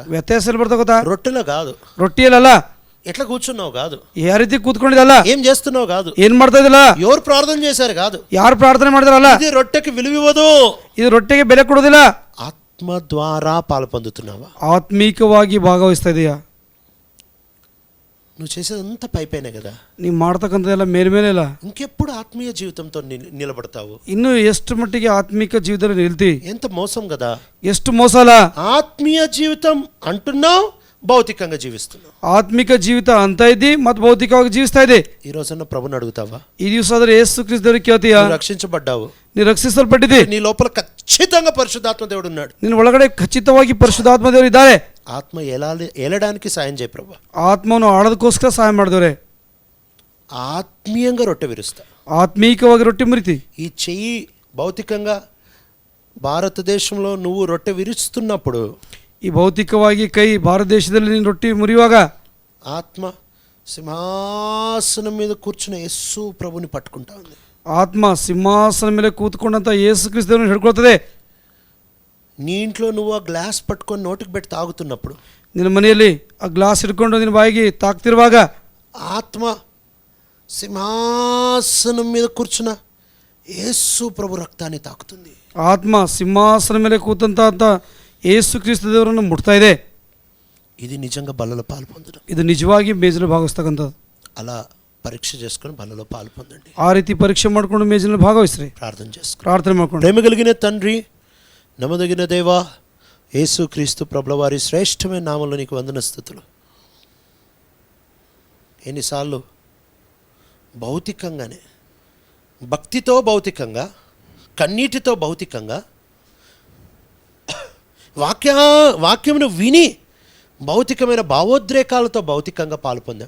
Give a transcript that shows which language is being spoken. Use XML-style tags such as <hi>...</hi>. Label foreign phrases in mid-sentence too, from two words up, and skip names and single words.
<kn>ವ್ಯತ್ಯಾಸ ಎಲ್ಲಿ ಬರ್ತಾ ಗೊತ್ತಾ?</kn> <te>రొట్టెలో కాదు,</te> <kn>ರೊಟ್ಟಿಯಲ್ಲ,</kn> <te>ఎట్లా కూర్చున్నావు కాదు,</te> <kn>ಯಾವ ರೀತಿ ಕೂತ್ಕೊಂಡಿದ್ದಲ್ಲ,</kn> <te>ఏం చేస్తున్నావు కాదు,</te> <kn>ಏನ್ ಮಾಡ್ತಾ ಇದ್ದಿಲ್ಲ,</kn> <te>ఎవరు ప్రార్థన చేశారు కాదు,</te> <kn>ಯಾರು ಪ್ರಾರ್ಥನೆ ಮಾಡಿದಾರಲ್ಲ,</kn> <te>ఇది రొట్టెకి విలువివ్వదు,</te> <kn>ಇದು ರೊಟ್ಟಿಗೆ ಬೆಲೆ ಕೊಡೋದಿಲ್ಲ.</kn> <te>ఆత్మ ద్వారా పాలు పొందుతున్నావా?</te> <kn>ಆತ್ಮೀಕವಾಗಿ ಭಾಗವಹಿಸ್ತಾ ಇದೆಯಾ?</kn> <te>నువ్వు చేసేదంతా పైపైనే కదా,</te> <kn>ನೀವು ಮಾಡ್ತಕ್ಕಂಥದ್ದೆಲ್ಲ ಮೇಲ್ಮೇಲೆ ಇಲ್ಲ.</kn> <te>ఇంకెప్పుడు ఆత్మీయ జీవితంతో నిలబడతావు?</te> <kn>ಇನ್ನು ಎಷ್ಟು ಮಟ್ಟಿಗೆ ಆತ್ಮಿಕ ಜೀವಿತದಲ್ಲಿ ನಿಲ್ತಿ?</kn> <te>ఎంత మోసం కదా,</te> <kn>ಎಷ್ಟು ಮೋಸ ಅಲ್ಲ.</kn> <te>ఆత్మీయ జీవితం అంటున్నావు, భౌతికంగా జీవిస్తున్నావు.</te> <kn>ಆತ್ಮಿಕ ಜೀವಿತ ಅಂತ ಇದ್ದಿ ಮತ್ತು ಭೌತಿಕವಾಗಿ ಜೀವಿಸ್ತಾ ಇದೆ.</kn> <te>ఈ రోజున ప్రభుని అడుగుతావా?</te> <kn>ಈ ದಿವಸ ಆದ್ರೆ ಯೇಸು ಕ್ರಿಸ್ತ ದೇವರಿಗೆ ಕೇಳ್ತೀಯಾ?</kn> <te>నువ్వు రక్షించబడ్డావు,</te> <kn>ನೀ ರಕ್ಷಿಸಲ್ಪಟ್ಟಿದ್ದಿ,</kn> <te>నీ లోపల ఖచ్చితంగా పరిశుద్ధాత్మ దేవుడు ఉన్నాడు,</te> <kn>ನಿನ್ನ ಒಳಗಡೆ ಖಚಿತವಾಗಿ ಪರಿಶುದ್ಧಾತ್ಮ ದೇವರು ಇದ್ದಾರೆ.</kn> <te>ఆత్మ ఏలడానికి సాయం చేయ ప్రభు.</te> <kn>ಆತ್ಮವನ್ನು ಆಳೋದಕ್ಕೋಸ್ಕರ ಸಹಾಯ ಮಾಡಿದವ್ರೆ.</kn> <te>ఆత్మీయంగా రొట్టె విరుస్తా,</te> <kn>ಆತ್ಮೀಕವಾಗಿ ರೊಟ್ಟಿ ಮುರಿತಿ.</kn> <te>ఈ చెయ్యి భౌతికంగా భారతదేశంలో నువ్వు రొట్టె విరుస్తున్నప్పుడు,</te> <kn>ಈ ಭೌತಿಕವಾಗಿ ಕೈ ಭಾರತ ದೇಶದಲ್ಲಿ ನೀನು ರೊಟ್ಟಿ ಮುರಿಯುವಾಗ</kn> <te>ఆత్మ సింహాసనం మీద కూర్చున్న యేసు ప్రభుని పట్టుకుంటా ఉంది.</te> <kn>ಆತ್ಮ ಸಿಂಹಾಸನ ಮೇಲೆ ಕೂತ್ಕೊಂಡಂತ ಯೇಸು ಕ್ರಿಸ್ತ ದೇವರನ್ನು ಹಿಡ್ಕೊಳ್ತದೆ.</kn> <te>నీ ఇంట్లో నువ్వు ఆ గ్లాస్ పట్టుకొని నోటికి పెట్టి తాగుతున్నప్పుడు,</te> <kn>ನಿನ್ನ ಮನೆಯಲ್ಲಿ ಆ ಗ್ಲಾಸ್ ಹಿಡ್ಕೊಂಡು ನಿನ್ನ ಬಾಯಿಗೆ ತಾಕ್ತಿರುವಾಗ</kn> <te>ఆత్మ సింహాసనం మీద కూర్చున్న యేసు ప్రభు రక్తాన్ని తాకుతుంది.</te> <kn>ಆತ್ಮ ಸಿಂಹಾಸನ ಮೇಲೆ ಕೂತಂತ ಯೇಸು ಕ್ರಿಸ್ತ ದೇವರನ್ನು ಮುಟ್ತಾ ಇದೆ.</kn> <te>ఇది నిజంగా బలలో పాలు పొందడం.</te> <kn>ಇದು ನಿಜವಾಗಿ ಮೇಜಲ್ಲಿ ಭಾಗವಹಿಸ್ತಕ್ಕಂಥದ್ದು.</kn> <te>అలా పరీక్ష చేసుకొని బలలో పాలు పొందండి.</te> <kn>ಆ ರೀತಿ ಪರೀಕ್ಷೆ ಮಾಡ್ಕೊಂಡು ಮೇಜಿನಲ್ಲಿ ಭಾಗವಹಿಸ್ರಿ.</kn> <te>ప్రార్థన చేసుకో,</te> <kn>ಪ್ರಾರ್ಥನೆ ಮಾಡ್ಕೊಂಡು.</kn> <te>ప్రేమ కలిగిన తండ్రి, నమ్మదగిన దేవా, యేసు క్రీస్తు ప్రభుల వారి శ్రేష్టమైన నామంలో నీకు వందన స్తుతులు. ఎన్నిసార్లు భౌతికంగానే, భక్తితో భౌతికంగా, కన్నీటితో భౌతికంగా, వాక్యమును విని భౌతికమైన భావోద్రేకాలతో భౌతికంగా పాలు పొందాం.</te>